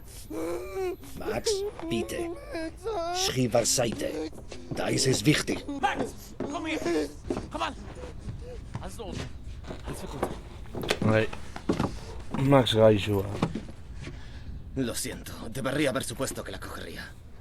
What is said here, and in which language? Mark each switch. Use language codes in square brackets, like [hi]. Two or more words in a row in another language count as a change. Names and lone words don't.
[de] Max, bitte. Schrie beiseite. Das ist wichtig. Max, komm hier! Komm an! Alles in Ordnung. Alles wird gut. [eu] Bai. Max gaixua. [es] Lo siento, debería haber supuesto que la cogería.